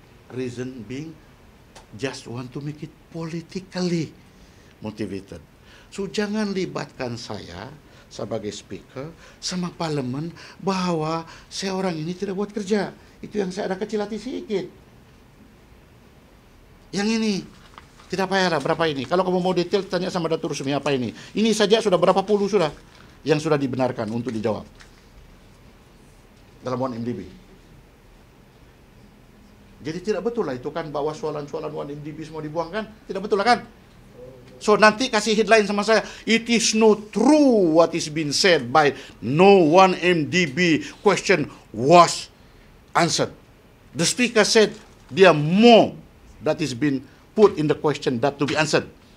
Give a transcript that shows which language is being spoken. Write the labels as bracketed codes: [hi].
[en] Reason being, just want to make it politically motivated. [ms] So jangan libatkan saya sebagai speaker sama parlemen bahwa saya orang ini tidak buat kerja. Itu yang saya ada kecil hati sedikit. Yang ini tidak payahlah berapa ini. Kalau kamu mau detail tanya sama Datuk Rusmi apa ini. Ini saja sudah berapa puluh sudah yang sudah dibenarkan untuk dijawab dalam 1MDB. Jadi tidak betul lah itu kan bahwa soalan-soalan 1MDB semua dibuangkan. Tidak betul lah kan? [en] So [ms] nanti kasih headline sama saya, [en] it is not true what is been said by no 1MDB question was answered. The speaker said there are more that is been put in the question that to be answered.